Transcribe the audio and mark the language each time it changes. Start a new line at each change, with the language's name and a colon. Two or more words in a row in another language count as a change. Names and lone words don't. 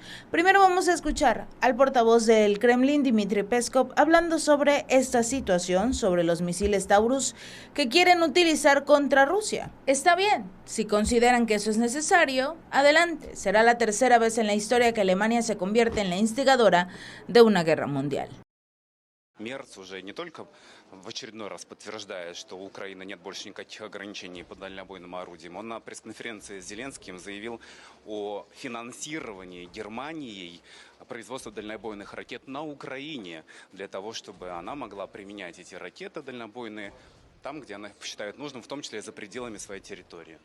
Spanish: Primero vamos a escuchar al portavoz del Kremlin, Dmitry Peskov, hablando sobre esta situación, sobre los misiles Taurus que quieren utilizar contra Rusia. Está bien, si consideran que eso es necesario, adelante. Será la tercera vez en la historia que Alemania se convierte en la instigadora de una guerra mundial.
Russian: Мерц уже не только в очередной раз подтверждает, что у Украины нет больше никаких ограничений по дальнобойным орудиям. Он на пресс-конференции с Зеленским заявил о финансировании Германией производства дальнобойных ракет на Украине для того, чтобы она могла применять эти ракеты дальнобойные там, где она посчитает нужным, в том числе за пределами своей территории.